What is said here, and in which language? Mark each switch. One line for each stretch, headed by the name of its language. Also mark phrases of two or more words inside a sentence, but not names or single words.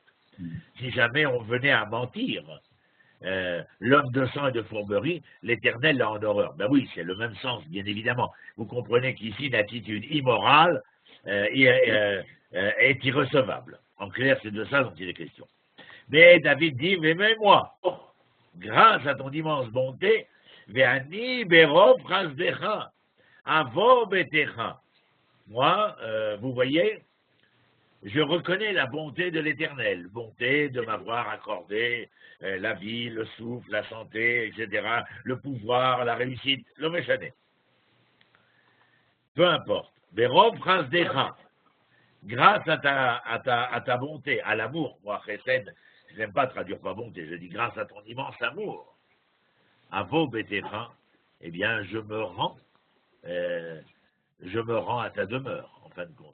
French: Si jamais on venait à mentir, l'homme de sang et de fourberie, l'Éternel l'a en horreur. Ben oui, c'est le même sens, bien évidemment. Vous comprenez qu'ici, une attitude immorale est irrecevable. En clair, c'est de ça dont il est question. Mais David dit, mais même moi, grâce à ton immense bonté,
Hebrew: ואני ברב חסדך, אבוא ביתך.
French: Moi, vous voyez, je reconnais la bonté de l'Éternel, bonté de m'avoir accordé la vie, le souffle, la santé, etc., le pouvoir, la réussite, le méchané. Peu importe.
Hebrew: ברב חסדך.
French: Grâce à ta bonté, à l'amour, moi, chesed, je n'aime pas traduire par bonté, je dis grâce à ton immense amour, à vos bétéras, eh bien, je me rends à ta demeure, en fin de compte.